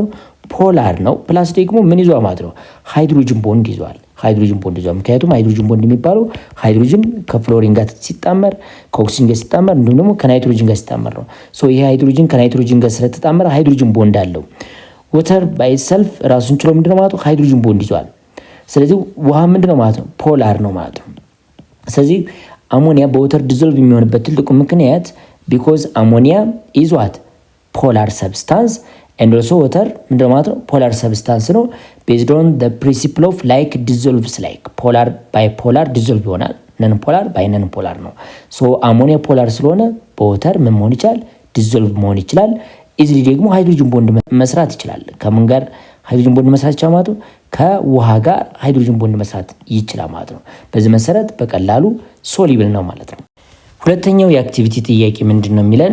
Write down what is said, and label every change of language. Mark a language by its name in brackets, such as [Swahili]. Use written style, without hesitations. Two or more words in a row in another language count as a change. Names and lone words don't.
[Amharic] ፖላር ነው። ፕላስ ደግሞ ምን ይዟል ማለት ነው? [English] hydrogen bond [Amharic] ይዟል። [English] hydrogen bond [Amharic] ይዟል። ምክንያቱም [English] hydrogen bond [Amharic] የሚባለው ሃይድሮጅን ከፍሎሪን ጋር ሲጣመር ከኦክሲጅን ጋር ሲጣመር እንዲሁም ደግሞ ከናይትሮጅን ጋር ሲጣመር ነው። ሶ ይሄ ሃይድሮጅን ከናይትሮጅን ጋር ስለተጣመረ [English] hydrogen bond [Amharic] አለው። [English] water by self [Amharic] ራሱን ችሎ ምንድነው ማለት ነው? [English] hydrogen bond [Amharic] ይዟል። ስለዚህ ውሃ ምንድነው ማለት ነው? ፖላር ነው ማለት ነው። ስለዚህ አሞኒያ በወተር ዲዞልቭ የሚሆንበት ትልቁ ምክንያት [English] because ammonia is what polar substance and also water [Amharic] ምንድነው ማለት ነው? [English] polar substance [Amharic] ነው። [English] based on the principle of like dissolves like polar by polar dissolve [Amharic] ይሆናል። [English] non polar by non polar [Amharic] ነው። ሶ አሞኒያ ፖላር ስለሆነ በወተር ምን መሆን ይችላል? ዲዞልቭ መሆን ይችላል። ኢዝሊ ደግሞ [English] hydrogen bond [Amharic] መስራት ይችላል። ከምን ጋር [English] hydrogen bond [Amharic] መስራት ይችላል ማለት ነው? ከውሃ ጋር [English] hydrogen bond [Amharic] መስራት ይችላል ማለት ነው። በዚህ መሰረት በቀላሉ ሶሊብል ነው ማለት ነው። ሁለተኛው የአክቲቪቲ ጥያቄ ምንድነው የሚለን?